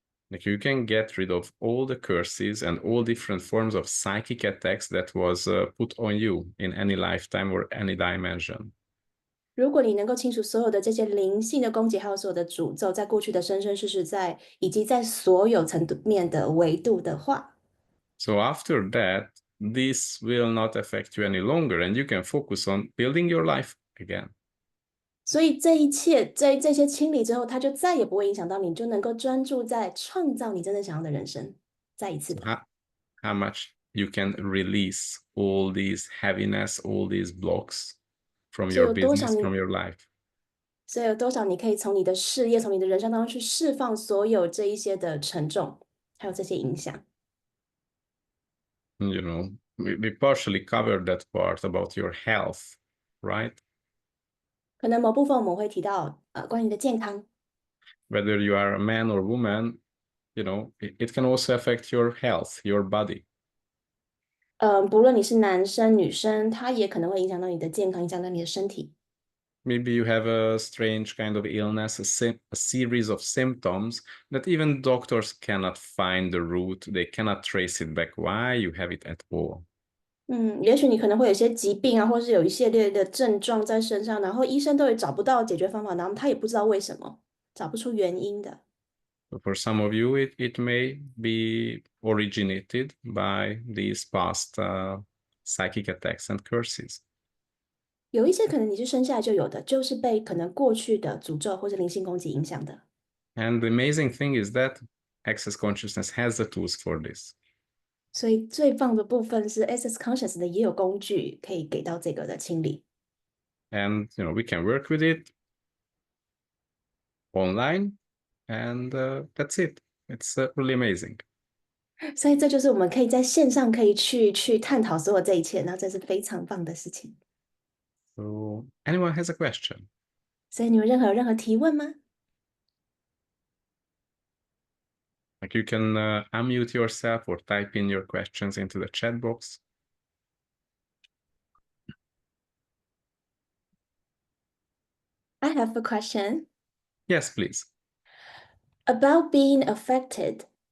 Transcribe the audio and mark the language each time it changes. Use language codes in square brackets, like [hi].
[en] Like you can get rid of all the curses and all different forms of psychic attacks that was put on you in any lifetime or any dimension. [zh] 如果你能够清除所有的这些灵性的攻击，还有所有的诅咒，在过去的生生世世以及在所有层面的维度的话， [en] So after that, this will not affect you any longer, and you can focus on building your life again. [zh] 所以这一切在这些清理之后，它就再也不会影响到你，就能够专注在创造你真正想要的人生。再一次的， [en] How much you can release all these heaviness, all these blocks from [zh] 所以 [en] your [zh] 有多少 [en] business, [zh] 你， [en] from your life. [zh] 所以有多少你可以从你的事业、从你的人生当中去释放所有这一些的沉重，还有这些影响。 [en] We partially covered that part about your health, right? [zh] 可能某部分我们会提到关于你的健康， [en] Whether you are a man or woman, it can also affect your health, your body. [zh] 不论你是男生女生，它也可能会影响到你的健康，影响到你的身体。 [en] Maybe you have a strange kind of illness, a series of symptoms that even doctors cannot find the root. They cannot trace it back why you have it at all. [zh] 也许你可能会有一些疾病啊，或是有一系列的症状在身上，然后医生都也找不到解决方法，然后他也不知道为什么，找不出原因的。 [en] So for some of you, it may be originated by these past psychic attacks and curses. [zh] 有一些可能你是生下来就有的，就是被可能过去的诅咒或者灵性攻击影响的。 [en] And the amazing thing is that Access Consciousness has the tools for this. [zh] 所以最棒的部分是 Access Conscious 的也有工具可以给到这个的清理。 [en] And we can work with it online, and that's it. It's really amazing. [zh] 所以这就是我们可以在线上可以去探讨所有这一切，然后这是非常棒的事情。 [en] So anyone has a question? [zh] 所以你们有任何提问吗？ [en] Like you can unmute yourself or type in your questions into the chat box. I have a question Yes, please. about being affected.